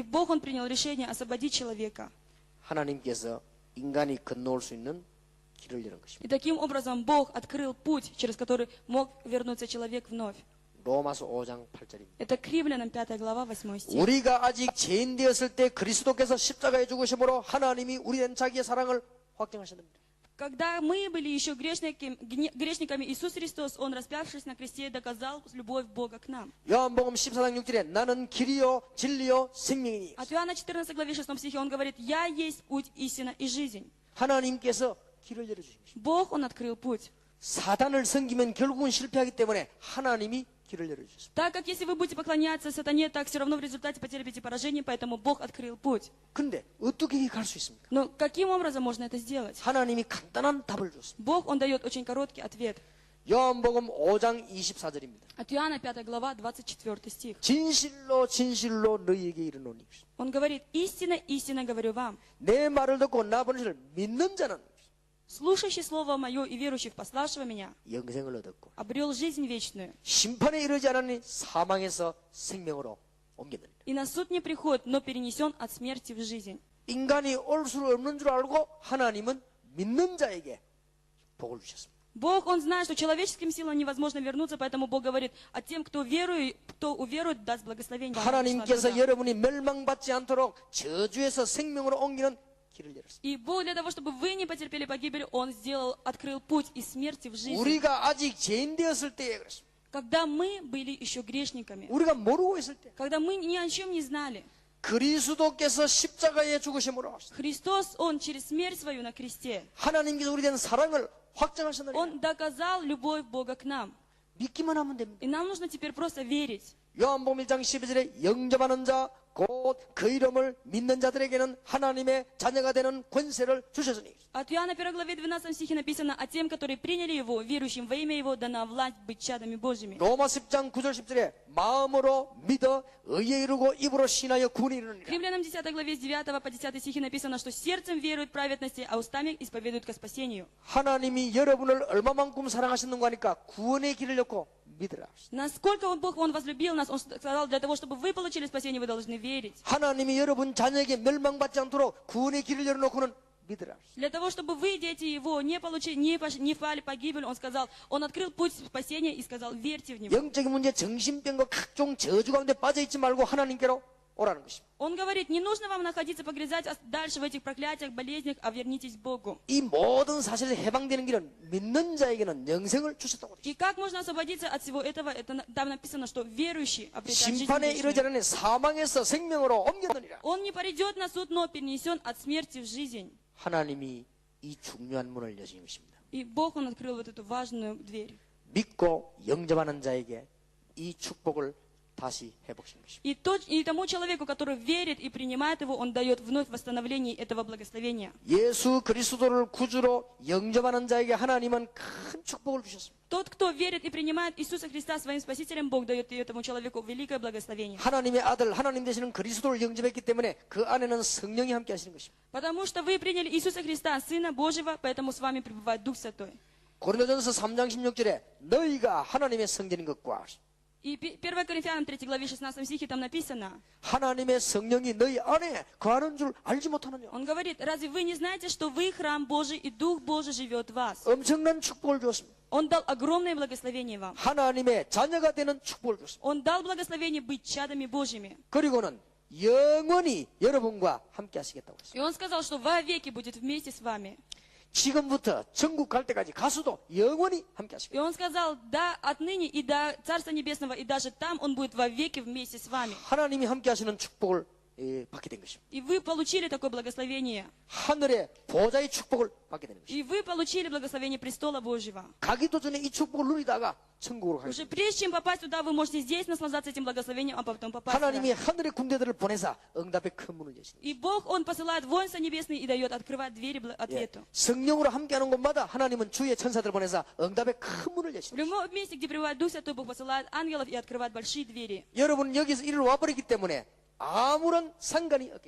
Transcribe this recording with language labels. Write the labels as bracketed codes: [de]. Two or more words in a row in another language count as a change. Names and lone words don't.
[ru] И Бог, Он принял решение освободить человека. [ko] 하나님께서 인간이 건너올 수 있는 길을 여는 것입니다. [ru] И таким образом Бог открыл путь, через который мог вернуться человек вновь. [ko] 로마서 5장 8절입니다. [ru] Это к Римлянам 5 глава 8 стих. [ko] 우리가 아직 죄인 되었을 때 그리스도께서 십자가에 죽으심으로 하나님이 우리에 대한 자기의 사랑을 확증하셨습니다. [ru] Когда мы были еще грешниками, Иисус Христос, Он, распявшись на кресте, доказал любовь Бога к нам. [ko] 요한복음 14장 6절에 나는 길이요 진리요 생명이니 [ru] От Иоанна 14 главе 6 стихе Он говорит: «Я есть путь, истина и жизнь». [ko] 하나님께서 길을 열어주신 것입니다. [ru] Бог, Он открыл путь. [ko] 사단을 섬기면 결국은 실패하기 때문에 하나님이 길을 열어주셨습니다. [ru] Так как если вы будете поклоняться сатане, так все равно в результате потерпите поражение, поэтому Бог открыл путь. [ko] 근데 어떻게 갈 수 있습니까? [ru] Но каким образом можно это сделать? [ko] 하나님이 간단한 답을 줬습니다. [ru] Бог, Он дает очень короткий ответ. [ko] 요한복음 5장 24절입니다. [ru] От Иоанна 5 глава 24 стих. [ko] 진실로 진실로 너희에게 이르노니 [ru] Он говорит: «Истина, истина говорю вам, [ko] 내 말을 듣고 나 보낸 이를 믿는 자는 [ru] слушающий слово мое и верующий в пославшего меня [ko] 영생을 얻었고 [ru] обрел жизнь вечную, [ko] 심판에 이르지 않으니 사망에서 생명으로 옮겼느니라. [ru] и на суд не приходит, но перенесен от смерти в жизнь». [ko] 인간이 올 수 없는 줄 알고 하나님은 믿는 자에게 복을 주셨습니다. [ru] Бог, Он знает, что человеческим силам невозможно вернуться, поэтому Бог говорит: «А тем, кто уверует, даст благословение». [ko] 하나님께서 여러분이 멸망받지 않도록 저주에서 생명으로 옮기는 길을 열었습니다. [ru] И Бог для того, чтобы вы не потерпели погибель, Он открыл путь из смерти в жизнь. [ko] 우리가 아직 죄인 되었을 때에 그렇습니다. [ru] Когда мы были еще грешниками, [ko] 우리가 모르고 있을 때 [ru] когда мы ни о чем не знали, [ko] 그리스도께서 십자가에 죽으심으로 [ru] Христос, Он через смерть свою на кресте, [ko] 하나님께서 우리에 대한 사랑을 확정하셨느니라. [ru] Он доказал любовь Бога к нам. [ko] 믿기만 하면 됩니다. [ru] И нам нужно теперь просто верить. [ko] 요한복음 1장 12절에 영접하는 자 곧 그 이름을 믿는 자들에게는 하나님의 자녀가 되는 권세를 주셨으니. [ru] От Иоанна 1 главе 12 стихе написано: «А тем, которые приняли Его, верующим во имя Его, дана власть быть чадами Божьими». [ko] 로마 10장 9절 10절에 마음으로 믿어 의에 이르고 입으로 신하여 구원에 [ru] К [ko] 이르느니라. [ru] Римлянам 10 главе с 9 по 10 стихе написано, что сердцем веруют праведности, а устами исповедуют ко спасению. [ko] 하나님이 여러분을 얼마만큼 사랑하셨는가 하니까 구원의 길을 엮고 믿으라. [ru] Насколько Бог, Он возлюбил нас, Он сказал: для того, чтобы вы получили спасение, вы должны верить. [ko] 하나님이 여러분 자녀에게 멸망받지 않도록 구원의 길을 열어놓고는 믿으라. [ru] Для того, чтобы вы, дети его, не впали в погибель, он сказал, он открыл путь спасения и сказал, верьте в него. [ko] 영적인 문제, 정신병과 각종 저주 가운데 빠져있지 말고 하나님께로 오라는 것입니다. [ru] Он говорит, не нужно вам находиться, погрязать дальше в этих проклятиях, болезнях, а вернитесь к Богу. [ko] 이 모든 사실에서 해방되는 길은 믿는 자에게는 영생을 주셨다고 그랬습니다. [ru] И как можно освободиться от всего этого? Там написано, что верующий обретает жизнь [ko] 심판에 이르지 [ru] вечную. [ko] 않으니 사망에서 생명으로 옮겼느니라. [ru] Он не придет на суд, но перенесен от смерти в жизнь. [ko] 하나님이 이 중요한 문을 여신 것입니다. [ru] И Бог, Он открыл вот эту важную дверь. [ko] 믿고 영접하는 자에게 이 축복을 다시 회복시킨 것입니다. [ru] И тому человеку, который верит и принимает его, Он дает вновь восстановление этого благословения. [ko] 예수 그리스도를 구주로 영접하는 자에게 하나님은 큰 축복을 주셨습니다. [ru] Тот, кто верит и принимает Иисуса Христа своим Спасителем, Бог дает этому человеку великое благословение. [ko] 하나님의 아들, 하나님 되시는 그리스도를 영접했기 때문에 그 안에는 성령이 함께 하시는 것입니다. [ru] Потому что вы приняли Иисуса Христа, Сына Божьего, поэтому с вами пребывает Дух Святой. [ko] 고린도전서 3장 16절에 너희가 하나님의 성전인 것과 [ru] И 1 Коринфянам 3 главе 16 стихе там написано, [ko] 하나님의 성령이 너희 안에 거하는 줄 알지 못하느냐. [ru] он говорит, разве вы не знаете, что вы храм Божий и Дух Божий живет в вас? [ko] 엄청난 축복을 주었습니다. [ru] Он дал огромное благословение вам. [ko] 하나님의 자녀가 되는 축복을 주었습니다. [ru] Он дал благословение быть чадами Божьими. [ko] 그리고는 영원히 여러분과 함께 하시겠다고 했습니다. [ru] И он сказал, что вовеки будет вместе с вами. [ko] 지금부터 천국 갈 때까지 가수도 영원히 함께 하시겠다. [ru] И он сказал, да, отныне и до Царства Небесного, и даже там он будет вовеки вместе с вами. [ko] 하나님이 함께 하시는 축복을 받게 된 것입니다. [ru] И вы получили такое благословение. [ko] 하늘의 보좌의 축복을 받게 되는 것입니다. [ru] И вы получили благословение престола Божьего. [ko] 가기도 전에 이 축복을 누리다가 천국으로 가게 [ru] Уже [ko] 됩니다. [ru] прежде чем попасть туда, вы можете здесь наслаждаться этим благословением, а потом попасть [ko] 하나님이 [ru] туда. [ko] 하늘의 군대들을 보내사 응답의 큰 문을 여시는 [ru] И Бог, Он посылает воинства небесные и дает открывать двери ответу. [ko] 성령으로 함께하는 곳마다 하나님은 주의 천사들을 보내사 응답의 큰 문을 [ru] В [ko] 여시는 [ru] любом месте, где пребывает Дух Святой, Бог посылает ангелов и открывает большие двери. [ko] 여러분 여기서 이리로 와버렸기 때문에 아무런 상관이 없게